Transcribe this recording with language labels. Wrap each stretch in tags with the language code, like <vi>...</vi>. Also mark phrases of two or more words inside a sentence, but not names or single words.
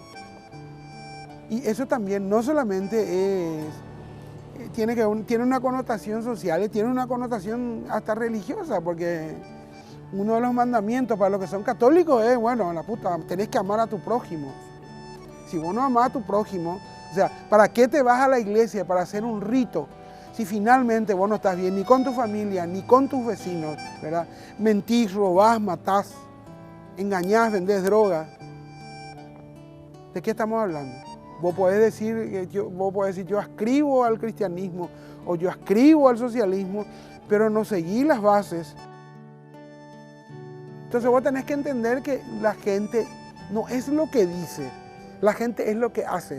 <es>Y eso también no solamente tiene una connotación social, tiene una connotación hasta religiosa, porque uno de los mandamientos para los que son católicos es, bueno, la puta, tenés que amar a tu prójimo. Si vos no amás a tu prójimo, o sea, ¿para qué te vas a la iglesia para hacer un rito si finalmente vos no estás bien ni con tu familia, ni con tus vecinos, ¿verdad? Mentís, robás, matás, engañás, vendés droga. ¿De qué estamos hablando? Vos podés decir, yo ascribo al cristianismo o yo ascribo al socialismo, pero no seguí las bases. Entonces vos tenés que entender que la gente no es lo que dice, la gente es lo que hace.</es>